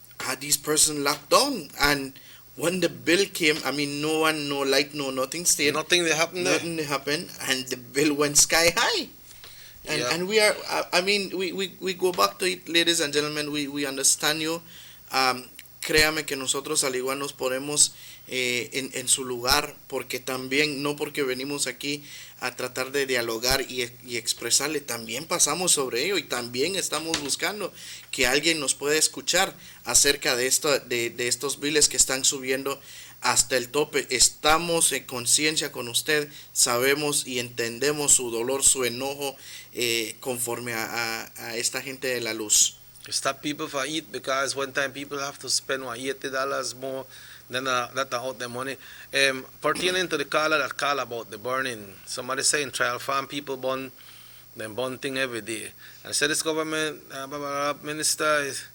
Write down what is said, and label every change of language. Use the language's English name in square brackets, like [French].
[English] Had these person locked down, and when the bill came, I mean, no one, no light, no nothing stayed. Nothing happened there. Nothing happened, and the bill went sky high. And we are, I mean, we go back to it, ladies and gentlemen, we understand you. [Spanish] Créame que nosotros al igual nos ponemos en su lugar, porque también, no porque venimos aquí a tratar de dialogar y expresarle, también pasamos sobre ello y también estamos buscando que alguien nos pueda escuchar acerca de estos biles que están subiendo hasta el tope. Estamos en conciencia con usted, sabemos y entendemos su dolor, su enojo conforme a esta gente de la luz. [English] Stop people for eat because one time people have to spend $80 more than that out their money. Pertaining to the caller that call about the burning, somebody saying trial farm people burn thing every day. I said this government minister